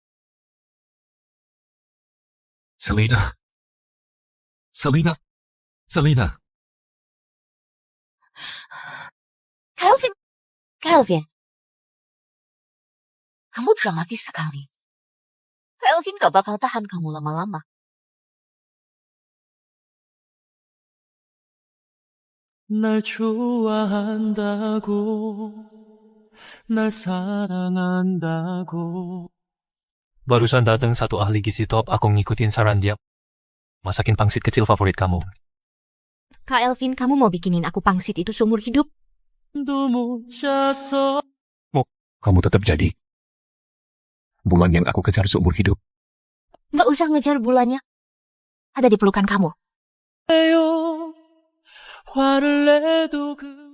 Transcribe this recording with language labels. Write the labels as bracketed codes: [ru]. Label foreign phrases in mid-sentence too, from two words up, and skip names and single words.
[id] Selina. Selina. Selina, Kelvin. Kelvin. Kamu dramatis sekali. Kelvin gak bakal tahan kamu lama-lama. [ko] 날 좋아한다고, 날 사랑한다고. [id] barusan datang satu ahli gizi top, aku ngikutin saran dia. Masakin pangsit kecil favorit kamu. Kak Elvin, kamu mau bikinin aku pangsit itu seumur hidup? [ko] 또 못 자서 [id] Kamu tetap jadi bulan yang aku kejar seumur hidup. Gak usah ngejar bulannya. Ada di pelukan kamu. [ko] 화를 내도 그